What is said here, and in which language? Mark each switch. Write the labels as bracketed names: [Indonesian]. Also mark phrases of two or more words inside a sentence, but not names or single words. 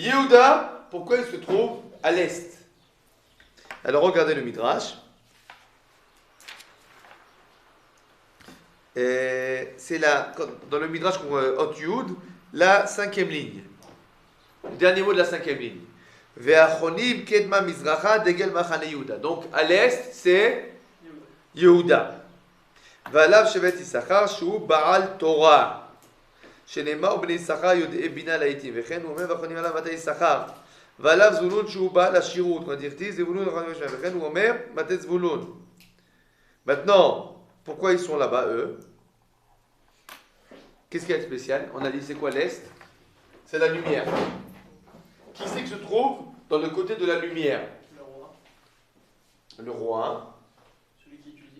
[French] Yehuda, pourquoi il se trouve à l'est? Alors regardez le Midrash. C'est là, dans le Midrash Hot Yud, la 5e ligne. Le dernier mot de la 5e ligne. [Hebrew] והחונים קדמה מזרחה דגל מחנה יהודה. [French] Donc à l'est, c'est Yehuda. [Hebrew] ועליו שבט יששכר שהוא בעל תורה. שנאמר ובני יששכר יודעי בינה לעתים. Vechen הוא אומר ואחרונים עליו מטה יששכר. ועליו זבולון שהוא בעל השירות. כלומר דכתיב זבולון ואחרונים עליו. וכן הוא אומר מטה זבולון. [French] Maintenant, pourquoi ils sont là-bas, eux? Qu'est-ce qu'il y a de spécial? On a dit c'est quoi l'Est? C'est la lumière. Qui c'est que se trouve dans le côté de la lumière? Le roi. Le roi. Celui qui étudie.